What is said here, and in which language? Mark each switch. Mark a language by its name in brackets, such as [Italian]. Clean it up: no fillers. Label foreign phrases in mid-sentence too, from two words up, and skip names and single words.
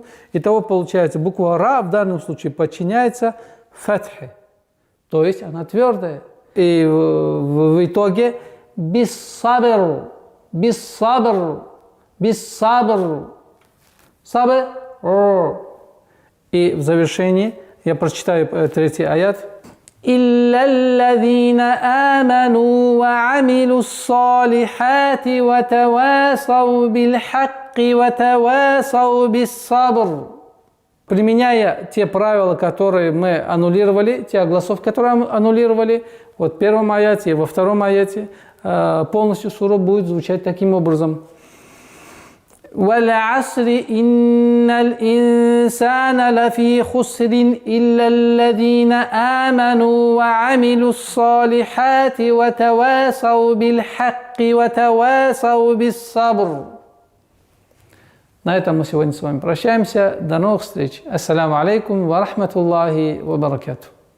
[Russian] Итого получается буква ра в данном случае подчиняется фатхе, то есть она твердая. И в итоге биссабр, сабр. И в завершении я прочитаю третий аят. [Arabic] إِلَّا الَّذِينَ آمَنُوا وَعَمِلُوا الصَّالِحَاتِ وَتَوَاصَوْا بِالْحَقِّ وَتَوَاصَوْا بِالصَّبْرِ. [Russian] Применяя те правила, которые мы аннулировали, те огласовки, которые аннулировали, вот в первом аяте и во втором аяте, полностью сура будет звучать таким образом. [Arabic] وَالْعَصْرِ إِنَّ الْإِنسَانَ لَفِي خُسْرٍ إِلَّا الَّذِينَ آمَنُوا وَعَمِلُوا الصَّالِحَاتِ وَتَوَاصَوْا بِالْحَقِّ وَتَوَاصَوْا بِالصَّبْرِ. [Russian] На этом мы сегодня с вами прощаемся. До новых встреч. [Arabic] السلام عليكم ورحمة الله وبركاته.